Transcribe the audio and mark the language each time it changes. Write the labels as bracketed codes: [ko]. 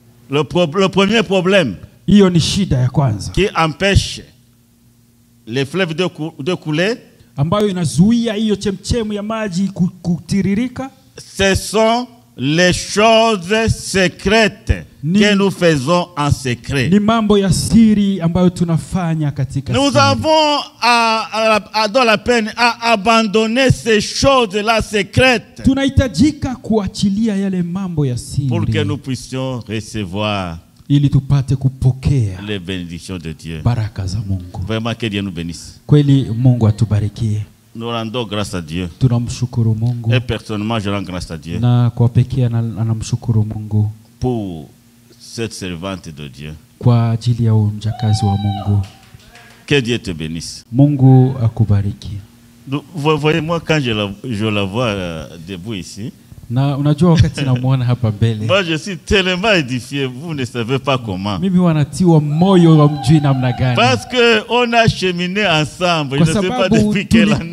[fr] Le premier problème [sw] Hiyo ni shida ya kwanza [fr] qui empêche les fleuves de couler, [sw] ambayo inazuia hiyo chemchemu ya maji kutiririka. [fr] ce sont les choses secrètes que nous faisons en secret. [sw] Ni mambo ya siri ambayo tunafanya katika [fr] Nous [sw] siri. [fr] avons dans la peine à abandonner ces choses-là secrètes [sw] Tunahitajika kuachilia yale mambo ya siri [fr] pour que nous puissions recevoir [sw] ili tupate kupokea [fr] les bénédictions de Dieu. [sw] baraka za Mungu. [fr] Vraiment que Dieu nous bénisse. [sw] Kweli Mungu atubarikie. [fr] Nous rendons grâce à Dieu. [sw] Tunamshukuru Mungu. [fr] Et personnellement, je rends grâce à Dieu [sw] Na kwa pekee anamshukuru Mungu [fr] pour cette servante de Dieu. [sw] kwa ajili ya mjakazi wa Mungu. [fr] Que Dieu te bénisse. [sw] Mungu akubariki. [fr] Voyez-moi quand je la vois debout ici. [sw] Na unajua wakati namuona hapa mbele. [fr] Moi je suis tellement édifié, vous ne savez pas comment. [sw] Mimi wanatiwa moyo wa mjui namna gani. [fr] Parce que on a cheminé ensemble, je ne sais pas depuis quelle année.